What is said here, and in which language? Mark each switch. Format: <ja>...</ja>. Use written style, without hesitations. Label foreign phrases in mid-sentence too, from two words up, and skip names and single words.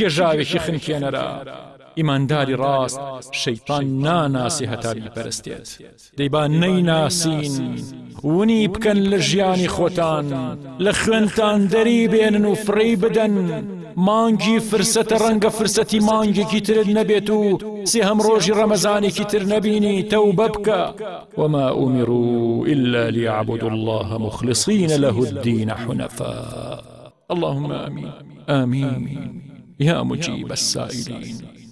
<ckb>چ گێژاوێکی خنکێنەرە ئیمانداری ڕاست شەیطان ناناسی هەتا بیپەرستێت دەیبا نەیناسین ونی بکەن لە ژیانی خۆتان لە خوێنتان دەری بێنن و فڕی بدەن مانگی فرسەتە ڕەنگە فرسەتی مانگێکی ترت نەبێت و سێهەم ڕۆژی ڕەمەزانێکی تر نەبینی تەوبە بکە</ckb> <ar>وما أمروا إلا ليعبدوا الله مخلصين له الدين حنفاء اللهم آمين آمين يا مجيب السائلين</ar>